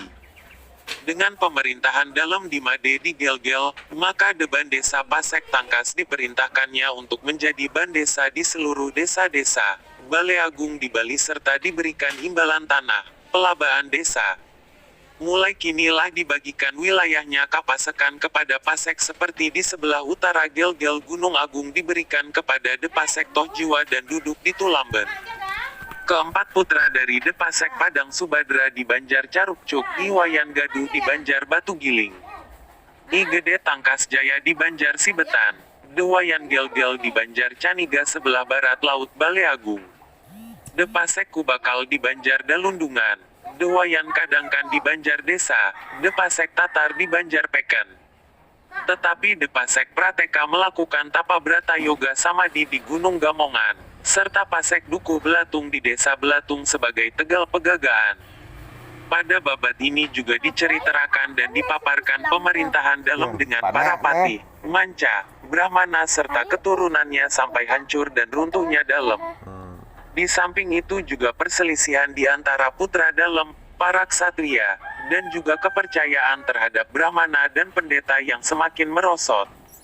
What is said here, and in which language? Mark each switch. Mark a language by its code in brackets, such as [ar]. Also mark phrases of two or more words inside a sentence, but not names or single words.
[id] Dengan pemerintahan dalam di Made di Gelgel, maka De Bandesa Pasek Tangkas diperintahkannya untuk menjadi bandesa di seluruh desa-desa, balai agung di Bali serta diberikan imbalan tanah, pelabaan desa. Mulai kinilah dibagikan wilayahnya Kapasekan kepada Pasek seperti di sebelah utara Gel-Gel Gunung Agung diberikan kepada Depasek Tohjiwa dan duduk di Tulamben. Keempat putra dari Depasek Padang Subadra di Banjar Carukcuk, Iwayan Gaduh di Banjar Batu Giling, I Gede Tangkas Jaya di Banjar Sibetan, Dewayan Gel-Gel di Banjar Caniga sebelah barat Laut Bale Agung, Depasek Kubakal di Banjar Dalundungan, Dewayan Kadangkan di Banjar Desa, Depasek Tatar di Banjar Peken. Tetapi Depasek Prateka melakukan tapa brata yoga samadhi di Gunung Gamongan, serta Pasek Dukuh Belatung di Desa Belatung sebagai Tegal Pegagaan. Pada babat ini juga diceritakan dan dipaparkan pemerintahan dalam dengan para patih, manca, brahmana serta keturunannya sampai hancur dan runtuhnya dalam. Di samping itu juga perselisihan di antara putra dalam, para ksatria, dan juga kepercayaan terhadap brahmana dan pendeta yang semakin merosot.